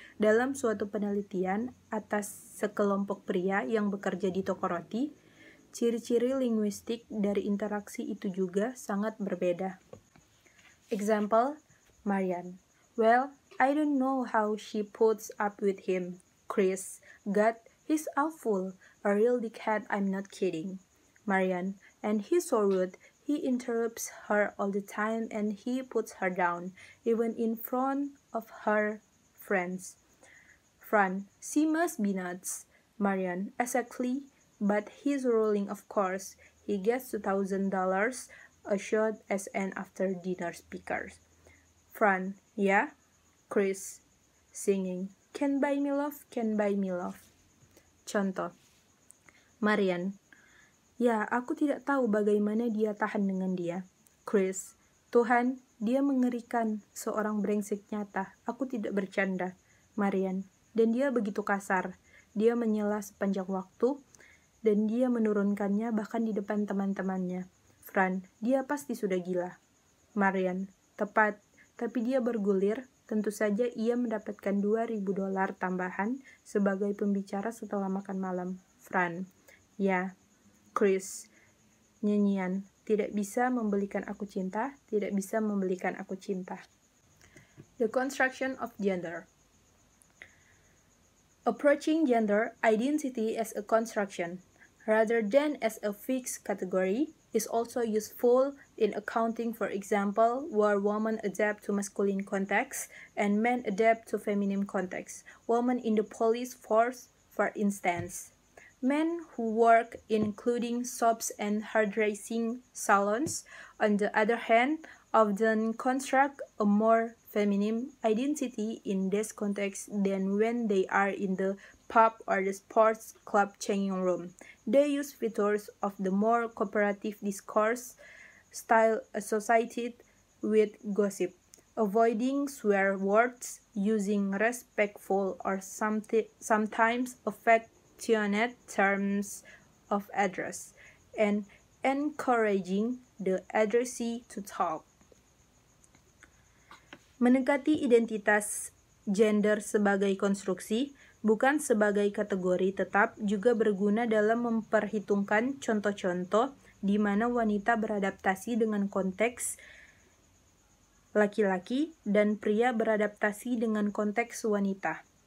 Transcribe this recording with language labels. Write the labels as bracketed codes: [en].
[id] Dalam suatu penelitian atas sekelompok pria yang bekerja di toko roti, ciri-ciri linguistik dari interaksi itu juga sangat berbeda. [en] Example, Marian. Well, I don't know how she puts up with him. Chris. God, he's awful. A real dickhead, I'm not kidding. Marian. And he's so rude. He interrupts her all the time and he puts her down, even in front of her friends. Fran. She must be nuts. Marian. Exactly. But he's ruling, of course. He gets $2,000 a shot as an after-dinner speaker. Fran. Yeah? Chris. Singing. Can buy me love, can buy me love. [id] Contoh. Marian. Ya, aku tidak tahu bagaimana dia tahan dengan dia. Chris. Tuhan, dia mengerikan, seorang brengsek nyata. Aku tidak bercanda. Marian. Dan dia begitu kasar. Dia menyela sepanjang waktu, dan dia menurunkannya bahkan di depan teman-temannya. Fran. Dia pasti sudah gila. Marian. Tepat, tapi dia bergulir. Tentu saja ia mendapatkan $2,000 tambahan sebagai pembicara setelah makan malam. Fran. Ya. Chris. Nyanyian. Tidak bisa membelikan aku cinta, tidak bisa membelikan aku cinta. [en] The construction of gender. Approaching gender identity as a construction, rather than as a fixed category, is also useful in accounting, for example, where women adapt to masculine context and men adapt to feminine context. Women in the police force, for instance. Men who work in clothing shops and hairdressing salons, on the other hand, often construct a more feminine identity in this context than when they are in the pub or the sports club changing room. They use features of the more cooperative discourse style associated with gossip, avoiding swear words, using respectful or sometimes affectionate terms of address, and encouraging the addressee to talk. [id] Mendekati identitas gender sebagai konstruksi, bukan sebagai kategori tetap, juga berguna dalam memperhitungkan contoh-contoh di mana wanita beradaptasi dengan konteks laki-laki dan pria beradaptasi dengan konteks wanita.